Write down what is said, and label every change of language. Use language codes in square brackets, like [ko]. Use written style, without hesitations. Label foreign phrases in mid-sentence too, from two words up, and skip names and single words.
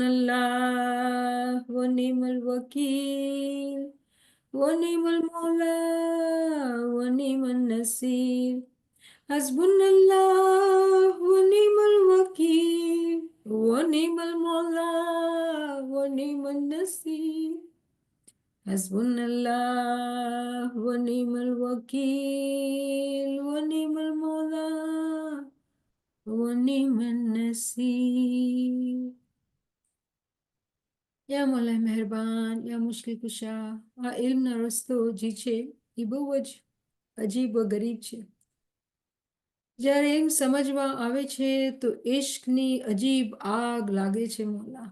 [ar] الله ونعم الوكيل ونعم المولى ونعم النصير حسبنا الله ونعم الوكيل ونعم المولى ونعم النصير حسبنا الله ونعم الوكيل ونعم المولى ونعم النصير [gu] યા મોલા મહેરબાન યા મુશ્किल કુશા આ ઇલ્મનો રસ્તો જે છે એ બહુ જ અજીબ વ ગરીબ છે. જ્યારે એમ સમજવા આવે છે તો ઇશ્કની અજીબ આગ લાગે છે મોલા.